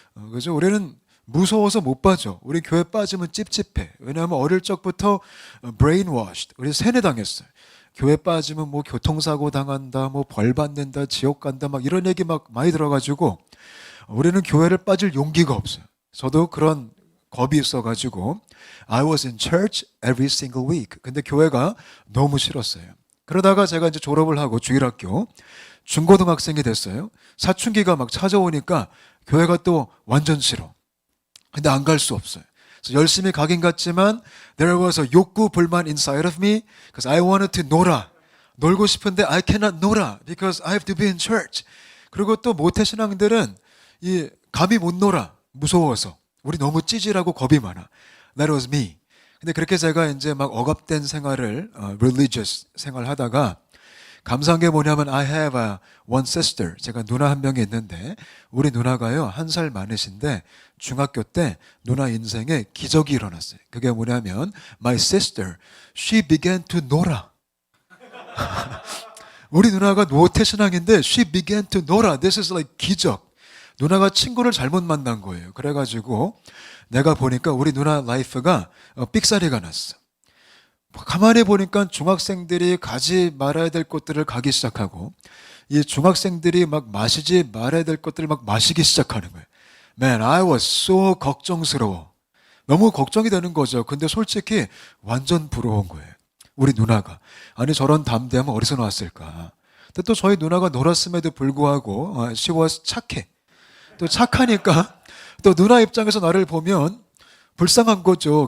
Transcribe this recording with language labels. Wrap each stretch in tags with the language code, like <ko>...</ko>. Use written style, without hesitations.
<ko>그래서 우리는 무서워서 못 빠져. 우리 교회 빠지면 찝찝해. 왜냐하면 어릴 적부터 brainwashed. 우리 세뇌당했어요. 교회 빠지면 뭐 교통사고 당한다, 뭐 벌 받는다, 지옥 간다, 막 이런 얘기 막 많이 들어가지고 우리는 교회를 빠질 용기가 없어요. 저도 그런 겁이 있어가지고</ko> <en>I was in church every single week.</en> <ko>근데 교회가 너무 싫었어요. 그러다가 제가 이제 졸업을 하고 주일학교 중고등학생이 됐어요. 사춘기가 막 찾아오니까 교회가 또 완전 싫어. 근데 안 갈 수 없어요. 그래서 열심히 가긴 갔지만</ko> <en>there was a</en> <ko>욕구 불만</ko> <en>inside of me because I wanted to</en> <ko>놀아. 놀고 싶은데</ko> <en>I cannot</en> <ko>놀아</ko> <en>because I have to be in church.</en> <ko>그리고 또 모태신앙들은 감히 못 놀아. 무서워서. 우리 너무 찌질하고 겁이 많아.</ko> <en>That was me.</en> <ko>근데 그렇게 제가 이제 막 억압된 생활을 religious 생활하다가 감사한 게 뭐냐면</ko> <en>I have one sister.</en> <ko>제가 누나 한 명이 있는데 우리 누나가요 1살 많으신데 중학교 때 누나 인생에 기적이 일어났어요. 그게 뭐냐면</ko> <en>my sister, she began to</en> <ko>놀아. 우리 누나가 노태신앙인데</ko> <en>she began to</en> <ko>놀아.</ko> <en>This is like</en> <ko>기적. 누나가 친구를 잘못 만난 거예요. 그래가지고 내가 보니까 우리 누나 라이프가 삑사리가 났어. 가만히 보니까 중학생들이 가지 말아야 될 것들을 가기 시작하고 이 중학생들이 막 마시지 말아야 될 것들을 막 마시기 시작하는 거예요.</ko> <en>Man, I was so</en> <ko>걱정스러워. 너무 걱정이 되는 거죠. 근데 솔직히 완전 부러운 거예요. 우리 누나가. 아니 저런 담대함은 어디서 나왔을까. 근데 또 저희 누나가 놀았음에도 불구하고</ko> <en>she was</en> <ko>착해. 또 착하니까 또 누나 입장에서 나를 보면 불쌍한 거죠.</ko>